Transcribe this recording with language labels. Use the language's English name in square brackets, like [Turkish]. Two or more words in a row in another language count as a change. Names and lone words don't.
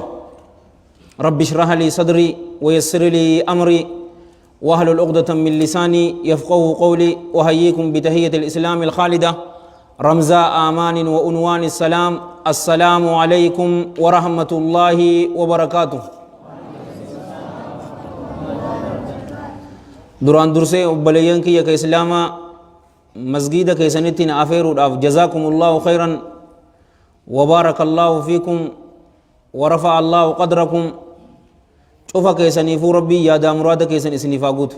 [Arabic] رب اشرح لي صدري ويسر لي أمري واحلل عقدة من لساني يفقهوا قولي. وهيكم بتحية الإسلام الخالدة رمزاء آمان وعنوان السلام. السلام عليكم ورحمة الله وبركاته. [Oromo] duraan dursee obboleeyyan kiyya ka islaamaa masgiida keessanittiin afeeruudhaaf [Arabic] جزاكم الله خيرا وبارك الله فيكم ورفع الله قدركم. [Oromo] cufa keessaniifuu rabbii yaadaa muraada keessan isiniif haa guutu.